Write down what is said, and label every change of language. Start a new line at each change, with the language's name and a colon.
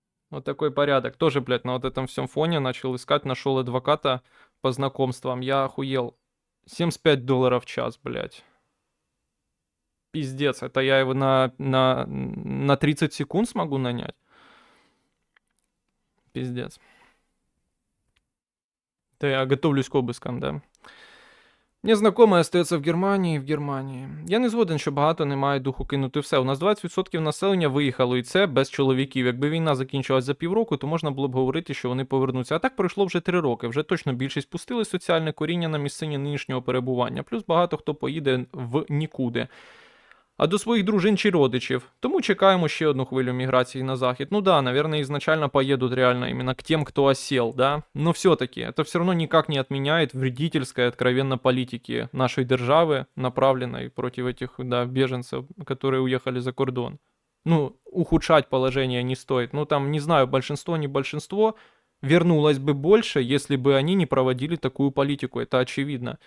Russian: Вот такой порядок. Тоже, блядь, на вот этом всем фоне начал искать, нашел адвоката по знакомствам. Я охуел. $75 в час, блядь. Пиздец, это я его на 30 секунд смогу нанять? Пиздец. Да я готовлюсь к обыскам, да.
Ukrainian: Мне знайомий остається в Германії. Я не згоден, що багато не мають духу кинути все. У нас 20% населення виїхало, і це без чоловіків. Якби війна закінчилась за півроку, то можна було б говорити, що вони повернуться. А так пройшло вже 3 роки. Вже точно більшість пустили соціальне коріння на місцині нинішнього перебування. Плюс багато хто поїде в нікуди. А до своїх дружин чи родичів. Тому чекаємо ще одну хвилю міграції на захід.
Russian: Ну да, наверное, изначально поедут реально именно к тем, кто осел, да. Но все-таки это все равно никак не отменяет вредительской откровенно политики нашей державы, направленной против этих, да, беженцев, которые уехали за кордон. Ну, ухудшать положение не стоит. Ну, там, не знаю, большинство, не большинство, вернулось бы больше, если бы они не проводили такую политику. Это очевидно.